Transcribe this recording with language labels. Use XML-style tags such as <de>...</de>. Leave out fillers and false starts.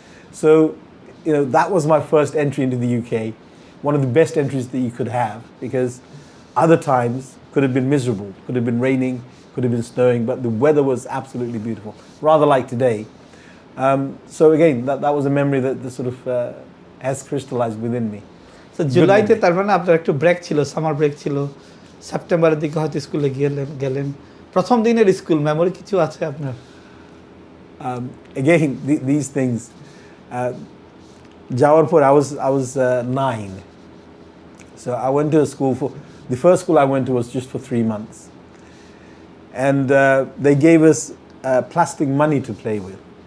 <en>So, you know, that was my first entry into the UK, one of the best entries that you could have, because other times could have been miserable, could have been raining, could have been snowing, but the weather was absolutely beautiful, rather like today. So again, that was a memory that sort of has crystallized within me.</en> <bn>So জুলাইতে তার মানে আপনার একটু break ছিল, summer break ছিল, সেপ্টেম্বরের দিকে হয়তো স্কুলে গেলেন, প্রথম দিনের স্কুল মেমোরি কিছু আছে আপনার?</bn> <en>Again, these things,</en> <bn>যাওয়ার পর</bn> <en>I was 9. So I went to a school the first school I went to was just for 3 months. And they gave us plastic money to play with.</en>